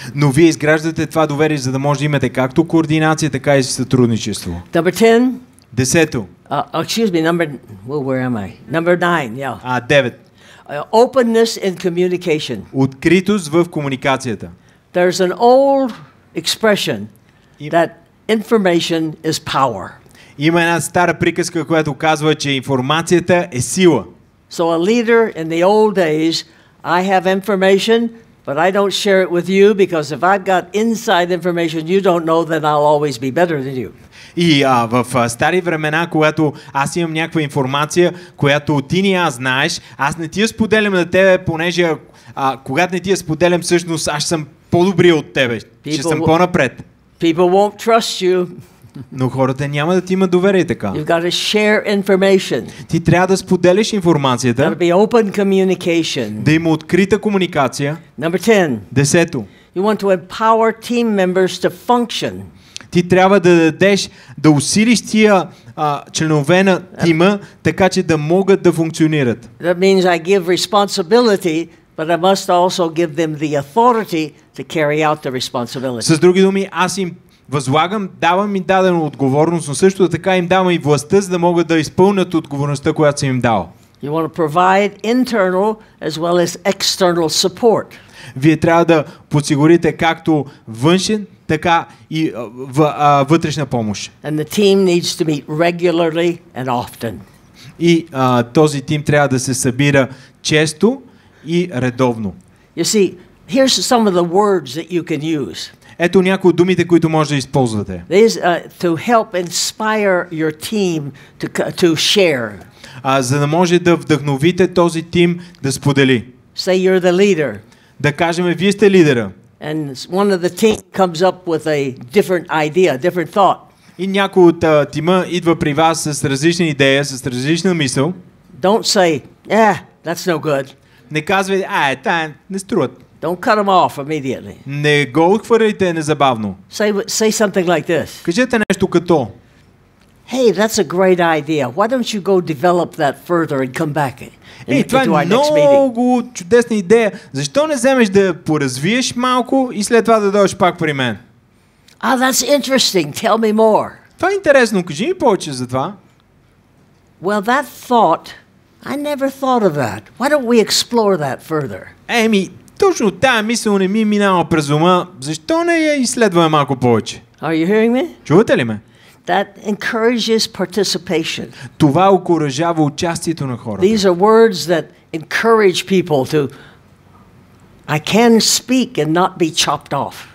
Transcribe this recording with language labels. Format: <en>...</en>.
<bg>Но вие изграждате това доверие, за да може да имате както координация, така и сътрудничество.</bg> <en>Number 10.</en> <bg>10.</bg> <en>Excuse me, where am I? Number 9, yeah.</en> <bg>9.</bg> <en>Openness in communication.</en> <bg>Откритост в комуникацията.</bg> <en>There's an old expression that information is power.</en> <bg>Има една стара приказка, която казва, че информацията е сила.</bg> <en>So a leader in the old days, I have information, but I don't share it with you because if I've got inside information you don't know, then I'll always be better than you.</en> <bg>И в стари времена, когато аз имам някаква информация, която ти не аз знаеш, аз не ти я споделям на тебе, понеже когато не ти я споделям, всъщност аз съм по-добри от тебе, ще съм по-напред.</bg> <en>People won't trust you.</en> <bg>Но хората няма да ти имат доверие така.</bg> <en>You've got to share information.</en> <bg>Ти трябва да споделиш информацията.</bg> <en>There be open communication.</en> <bg>Да има открита комуникация.</bg> <en>Number 10.</en> <bg>10.</bg> <en>You want to empower team members to function.</en> <bg>Ти трябва да дадеш, да усилиш тия членове на тима, така че да могат да функционират.</bg> <en>That means I give responsibility, but I must also give them the authority to carry out the responsibility.</en> <bg>С други думи, аз им възлагам, давам им дадена отговорност, но също така им давам и властта, за да могат да изпълнят отговорността, която съм им дал.</bg> <en>You want to provide internal as well as external support.</en> <bg>Вие трябва да подсигурите както външен, така и вътрешна помощ.</bg> <en>And the team needs to meet regularly and often.</en> <bg>И този тим трябва да се събира често и редовно.</bg> <en>You see, here's some of the words that you can use.</en> <bg>Ето някои от думите, които може да използвате.</bg> <en>To help inspire your team to share.</en> <bg>За да може да вдъхновите този тим да сподели.</bg> <en>Say you're the leader.</en> <bg>Да кажем, вие сте лидера.</bg> <en>And one of the team comes up with a different idea, different thought.</en> <bg>И някой от тима идва при вас с различна идея, с различна мисъл.</bg> <en>Don't say, that's no good.</en> <bg>Не казвайте, тая не струват.</bg> <en>Don't cut them off immediately.</en> <bg>Не го отхвърляйте незабавно.</bg> <en>Say something like this.</en> <bg>Кажете нещо като:</bg> <en>Hey, that's a great idea. Why don't you go develop that further and come back</en> <bg>това</bg> <en>into</en> <bg>е</bg> <en>our next meeting?</en> <bg>много чудесна идея. Защо не вземеш да поразвиеш малко и след това да дойдеш пак при мен?</bg> <en>That's interesting. Tell me more.</en> <bg>Това е интересно. Кажи ми повече за това.</bg> <en>Well, that thought, I never thought of that. Why don't we explore that further?</en> <bg>Точно тая мисъл не ми минава през ума. Защо не я изследваме малко повече?</bg> <en>Are you hearing me?</en> <bg>Чувате ли ме?</bg> <en>That encourages participation.</en> <bg>Това окуражава участието на хората.</bg> <en>These are words that encourage people to I can speak and not be chopped off.</en>